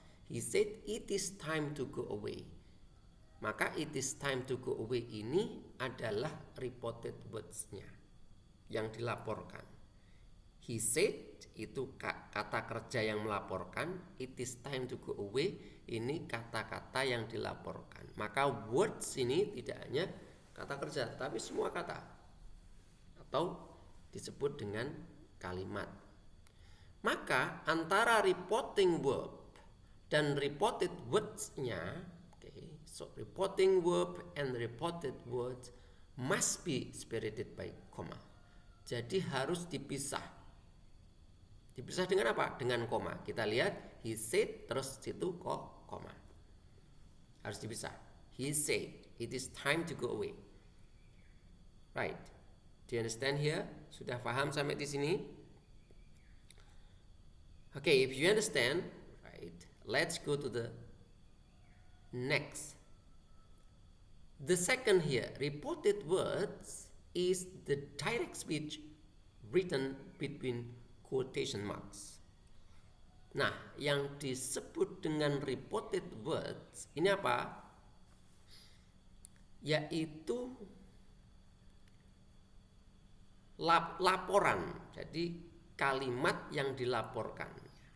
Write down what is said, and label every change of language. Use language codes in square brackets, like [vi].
[en] He said it is time to go away. Maka it is time to go away [id] ini adalah reported words-nya, yang dilaporkan. [en] He said [id] itu kata kerja yang melaporkan. [en] It is time to go away, [id] ini kata-kata yang dilaporkan. Maka words ini tidak hanya kata kerja, tapi semua kata atau disebut dengan kalimat. Maka antara reporting verb dan reported words-nya, [en] so reporting verb and reported words must be separated by comma. [id] Jadi harus dipisah. Dipisah dengan apa? Dengan koma. Kita lihat he said terus situ kok koma. Harus dipisah. [en] He said it is time to go away. Right. Do you understand here? [id] Sudah paham sampai di sini? [en] Okay, if you understand, right, let's go to the next. The second here, reported words is the direct speech written between quotation marks. [id] Nah, yang disebut dengan reported words ini apa? Yaitu laporan. Jadi kalimat yang dilaporkan.